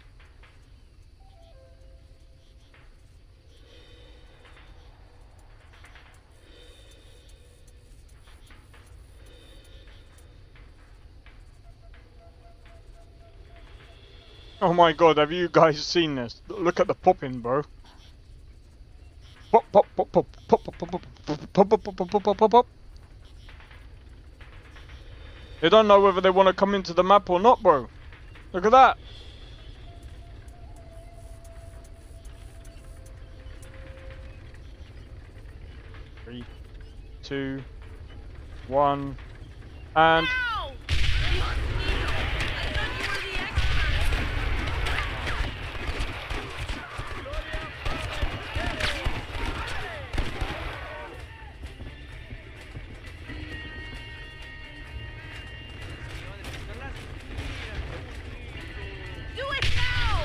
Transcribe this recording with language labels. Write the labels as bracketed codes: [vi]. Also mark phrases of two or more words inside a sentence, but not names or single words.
[en] Oh my god, have you guys seen this? Look at the popping, bro. Pop, pop, pop, pop, pop, pop, pop, pop, pop, pop, pop, pop, pop, pop, pop. They don't know whether they want to come into the map or not, bro. Look at that. Three, 2, 1, and... Ow! [es] Dios mío! [en] I thought you were the expert. Do it now!